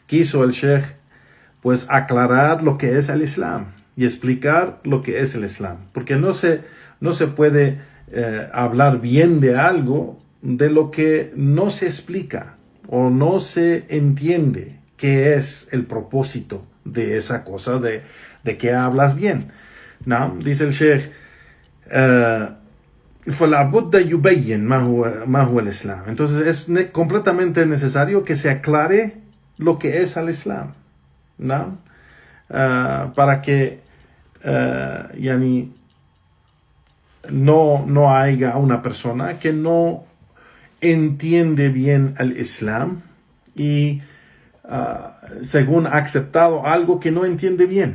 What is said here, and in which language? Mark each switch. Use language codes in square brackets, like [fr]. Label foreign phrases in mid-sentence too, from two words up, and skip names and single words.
[es] el Sheikh pues aclarar lo que es el Islam y explicar lo que es el Islam, porque no se puede hablar bien de algo de lo que no se explica o no se entiende qué es el propósito de esa cosa de que hablas bien. ¿No? Dice el Sheikh, [ar] فلا بد يبين ما هو الإسلام. [es] Entonces es completamente necesario que se aclare lo que es el Islam, ¿no? Para que no haya una persona que no entiende bien el Islam y según ha aceptado algo que no entiende bien.